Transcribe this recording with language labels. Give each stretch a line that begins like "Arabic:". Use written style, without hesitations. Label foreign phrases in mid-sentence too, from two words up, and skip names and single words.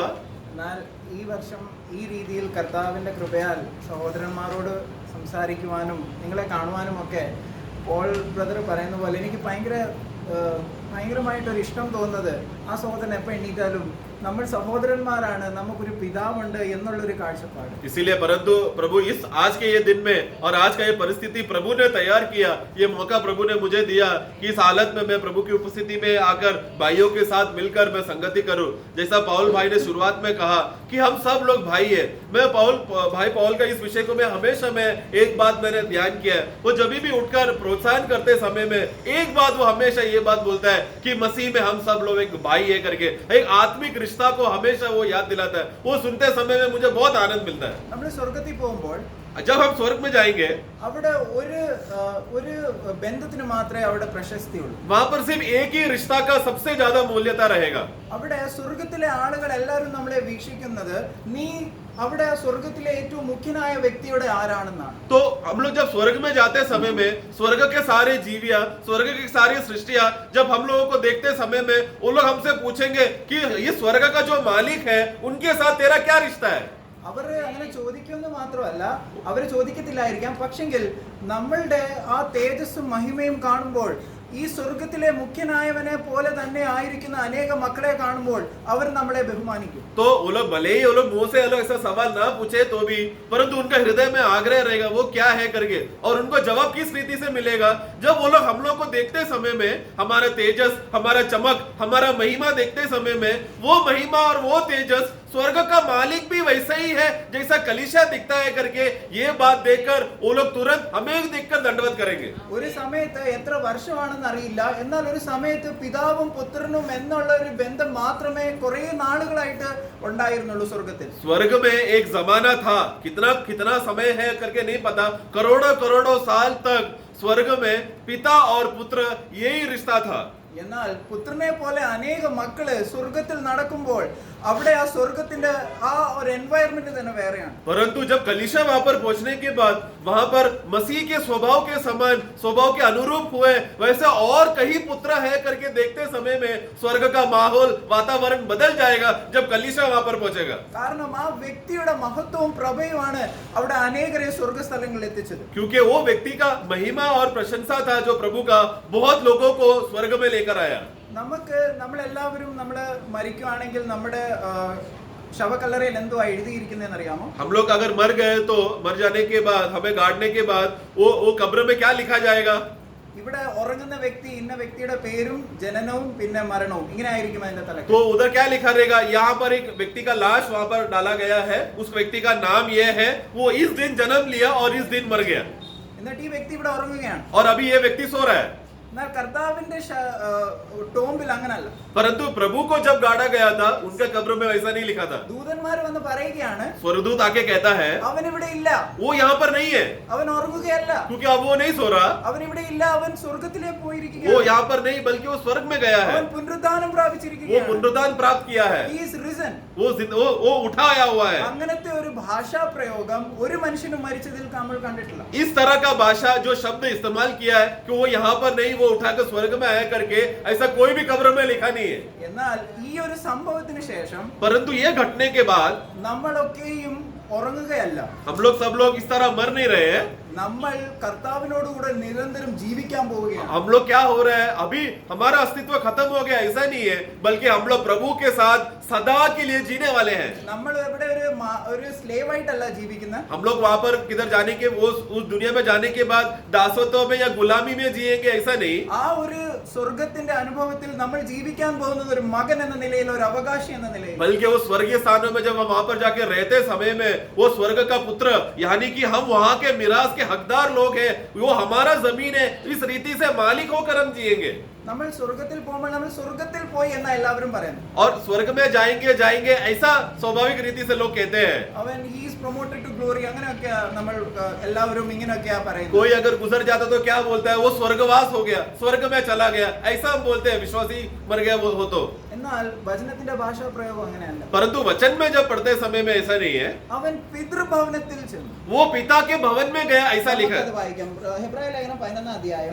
Malayalam: എന്നാൽ ഈ വർഷം ഈ രീതിയിൽ കർത്താവിന്റെ കൃപയാൽ സഹോദരന്മാരോട് സംസാരിക്കുവാനും നിങ്ങളെ കാണുവാനും ഒക്കെ പോൾ ബ്രദർ പറയുന്ന പോലെ എനിക്ക് ഭയങ്കരമായിട്ടൊരു ഇഷ്ടം തോന്നുന്നത് ആ സഹോദരൻ എപ്പോൾ എണ്ണീറ്റാലും നമ്മൾ സഹോദരന്മാരാണ്, നമുക്കൊരു പിതാവുണ്ട് എന്നുള്ളൊരു കാഴ്ചപ്പാട്.
Hindi: इसीलिए परंतु प्रभु इस आज के ये दिन में और आज का ये परिस्थिति प्रभु ने तैयार किया, ये मौका प्रभु ने मुझे दिया कि इस हालत में मैं प्रभु की उपस्थिति में आकर भाइयों के साथ मिलकर मैं संगति करूं। जैसा पौल भाई ने शुरुआत में कहा कि हम सब लोग भाई है। मैं भाई पौल का इस विषय को मैं हमेशा एक बात मैंने ध्यान किया है, वो जब भी उठकर प्रोत्साहन करते समय में एक बात वो हमेशा ये बात बोलता है कि मसीह में हम सब लोग एक भाई है करके, एक आत्मिक रिश्ता को हमेशा वो याद दिलाता है। वो सुनते समय में मुझे बहुत आनंद मिलता है।
Malayalam: നമ്മൾ സ്വർഗത്തിൽ പോകുമ്പോൾ
Hindi: जब हम स्वर्ग में जाएंगे
Malayalam: അവിടെ ഒരു ബന്ധത്തിന് മാത്രമേ അവിടെ പ്രശസ്തിയുള്ളൂ.
Hindi: वहां पर सिर्फ एक ही रिश्ता का सबसे ज्यादा मूल्यता रहेगा।
Malayalam: അവിടെ സ്വർഗത്തിലെ ആളുകൾ എല്ലാവരും നമ്മളെ വീക്ഷിക്കുന്നത് നീ അവിടെ സ്വർഗത്തിലെ ഏറ്റവും മുഖ്യനായ വ്യക്തിയുടെ ആരാണെന്നാണ്.
Hindi: तो हम लोग जब स्वर्ग में जाते समय में स्वर्ग के सारे जीविया, स्वर्ग की सारी सृष्टियां जब हम लोगों को देखते समय में वो लोग हमसे पूछेंगे कि ये स्वर्ग का जो मालिक है उनके साथ तेरा क्या रिश्ता है।
Malayalam: അവർ അങ്ങനെ ചോദിക്കുമെന്ന് മാത്രമല്ല, അവർ ചോദിക്കത്തില്ലായിരിക്കാം, പക്ഷെങ്കിൽ നമ്മളുടെ ആ തേജസ്സും മഹിമയും കാണുമ്പോൾ ഈ സ്വർഗത്തിലെ മുഖ്യനായവനെ പോലെ തന്നെ ആയിരിക്കുന്ന അനേക മക്കളെ കാണുമ്പോൾ അവർ നമ്മളെ ബഹുമാനിക്കും.
Hindi: तो वो लोग भले ही वो लोग मुंह से अलग ऐसा सवाल ना पूछे तो भी, परंतु उनका हृदय में आग्रह रहेगा वो क्या है करके, और उनको जवाब किस रीति से मिलेगा जब वो लोग हम लोग को देखते समय में हमारा तेजस, हमारा चमक, हमारा महिमा देखते समय में वो महिमा और वो तेजस स्वर्ग का मालिक भी वैसा ही है जैसा कलीसिया दिखता है करके, ये बात देखकर वो लोग तुरंत हमें देखकर दंडवत करेंगे।
Malayalam: ഒരു സമയത്ത് എത്ര വർഷമാണെന്ന് അറിയില്ല, എന്നാൽ ഒരു സമയത്ത് പിതാവും പുത്രനും എന്നുള്ള ഒരു ബന്ധം മാത്രമേ കുറെ നാളുകളായിട്ട് ഉണ്ടായിരുന്നുള്ളൂ സ്വർഗത്തിൽ.
Hindi: स्वर्ग में एक जमाना था, कितना समय है करके नहीं पता, करोड़ों साल तक स्वर्ग में पिता और पुत्र यही रिश्ता था।
Malayalam: എന്നാൽ പുത്രനെ പോലെ അനേക മക്കള് സ്വർഗത്തിൽ നടക്കുമ്പോൾ അവിടെ ആ സ്വർഗത്തിന്റെ ആ ഒരു എൻവയറമെന്റ് തന്നെ വേറെയാണ്.
Hindi: परंतु जब कलीसिया वहां पर पहुंचने के बाद वहां पर मसीह के स्वभाव के समान, स्वभाव के अनुरूप हुए वैसे और कहीं पुत्र है करके देखते समय में स्वर्ग का माहौल, वातावरण बदल जाएगा जब कलीसिया वहां पर पहुंचेगा।
Malayalam: കാരണം ആ വ്യക്തിയുടെ മഹത്വവും പ്രഭയുമാണ് അവിടെ അനേകരെ സ്വർഗസ്ഥലങ്ങളിൽ എത്തിച്ചത്.
Hindi: क्योंकि वो व्यक्ति का महिमा और प्रशंसा था जो प्रभु का बहुत लोगों को स्वर्ग में लेकर आया।
Malayalam: നമ്മളെല്ലാവരും നമ്മള് മരിക്കുകയാണെങ്കിൽ നമ്മുടെ ശവക്കല്ലറയിൽ എന്തുവാ എഴുതിയിരിക്കുന്നതെന്ന് അറിയാമോ?
Hindi: हम लोग अगर मर गए तो मर जाने के बाद हमें गाड़ने के बाद वो कब्र में क्या लिखा जाएगा?
Malayalam: ഇവിടെ ഉറങ്ങുന്ന വ്യക്തി ഇന്ന വ്യക്തിയുടെ പേരും ജനനവും പിന്നെ മരണവും ഇങ്ങനെ ആയിരിക്കും അതിന്റെ തലക്ക്.
Hindi: तो उधर क्या लिखा रहेगा, यहाँ पर एक व्यक्ति का लाश वहां पर डाला गया है, उस व्यक्ति का नाम ये है, वो इस दिन जन्म लिया और इस दिन मर गया,
Malayalam: എന്നിട്ട് ഈ വ്യക്തി ഇവിടെ ഉറങ്ങുകയാണ്.
Hindi: और अभी ये व्यक्ति सो रहा है.
Malayalam: എന്നാൽ കർത്താവിന്റെ ടോംബിൽ അങ്ങനല്ല.
Hindi: परंतु प्रभु को जब गाड़ा गया था उनके कब्र में वैसा नहीं लिखा था.
Malayalam: ദൂതന്മാർ വന്ന് പറയുകയാണ്,
Hindi: स्वर्गदूत आके कहता है
Malayalam: അവൻ ഇവിടെ ഇല്ല,
Hindi: वो यहाँ पर नहीं है,
Malayalam: അവൻ ഉറങ്ങുകയല്ല,
Hindi: क्योंकि अब वो नहीं सो रहा,
Malayalam: അവൻ ഇവിടെ ഇല്ല, അവൻ സ്വർഗത്തിലേക്ക്
Hindi: वो
Malayalam: പോയിരിക്കുകയാണ്,
Hindi: यहाँ पर नहीं बल्कि वो स्वर्ग में गया है,
Malayalam: അവൻ പുനരുദ്ധാനം
Hindi: वो
Malayalam: പ്രാപിച്ചിരിക്കുകയാണ്,
Hindi: पुनरुत्थान प्राप्त किया है,
English: he is risen.
Hindi: वो उठा आया हुआ है.
Malayalam: അങ്ങനത്തെ ഒരു ഭാഷാ പ്രയോഗം ഒരു മനുഷ്യനും മരിച്ചതിൽ നമ്മൾ കണ്ടിട്ടില്ല.
Hindi: इस तरह का भाषा जो शब्द इस्तेमाल किया है कि वो यहाँ पर नहीं, वो उठाकर स्वर्ग में आया करके, ऐसा कोई भी कब्र में लिखा नहीं है.
Malayalam: എന്നാൽ ഈ ഒരു സംഭവത്തിന് ശേഷം
Hindi: परंतु ये घटने के बाद
Malayalam: നമ്മളൊക്കെയും ഉറങ്ങുകയല്ല,
Hindi: हम लोग सब लोग इस तरह मर नहीं रहे हैं.
Malayalam: നമ്മൾ കർത്താവിനോടുകൂടെ നിരന്തരം ജീവിക്കാൻ പോവുകയാണ്.
Hindi: हम लोग क्या हो रहा है, अभी हमारा अस्तित्व खत्म हो गया ऐसा नहीं है, बल्कि हम लोग प्रभु के साथ सदा के लिए जीने वाले हैं.
Malayalam: നമ്മൾ ഇവിടെ ഒരു സ്ലേവ് ആയിട്ടല്ല ജീവിക്കുന്നത്.
Hindi: हम लोग वहां पर किधर जाने के, वो उस दुनिया में जाने के बाद दासत्व में या गुलामी में जिएंगे ऐसा नहीं.
Malayalam: ആ ഒരു സ്വർഗത്തിന്റെ അനുഭവത്തിൽ നമ്മൾ ജീവിക്കാൻ പോകുന്നത് ഒരു മകൻ എന്ന നിലയിൽ, ഒരു അവകാശി എന്ന നിലയിൽ.
Hindi: बल्कि वो स्वर्गीय स्थानों में जब हम वहां पर जाके रहते समय में वो स्वर्ग का पुत्र, यानी कि हम वहां के मिरास के हकदार लोग हैं, वो हमारा जमीन है, इस रीति से मालिक होकर हम जिएंगे.
Malayalam: നമ്മൾ സ്വർഗത്തിൽ പോകുമ്പോൾ നമ്മൾ സ്വർഗത്തിൽ പോയി എന്നാ എല്ലാവരും പറയുന്നു.
Hindi: और स्वर्ग में जाएंगे जाएंगे ऐसा स्वाभाविक रीति से लोग कहते हैं.
Malayalam: അവൻ
English: he is promoted to glory
Malayalam: അങ്ങനെയൊക്കെ നമ്മൾ എല്ലാവരും ഇങ്ങനെയൊക്കെയാ പറയുന്നത്.
Hindi: कोई अगर गुजर जाता तो क्या बोलता है, वो स्वर्गवास हो गया, स्वर्ग में चला गया, ऐसा हम बोलते हैं. विश्वासी मर गया वो हो तो.
Malayalam: എന്നാൽ വചനത്തിന്റെ ഭാഷാ പ്രയോഗം അങ്ങനെയല്ല.
Hindi: परंतु वचन में जब पढ़ते समय में ऐसा नहीं है,
Malayalam: അവൻ പിതൃഭവനത്തിൽ ചെന്നു.
Hindi: वो पिता के भवन में गया ऐसा लिखा
Malayalam: നമുക്കത്
Hindi: है.
Malayalam: വായിക്കാം. ഹെബ്രായ ലേഖനം 11 അധ്യായം.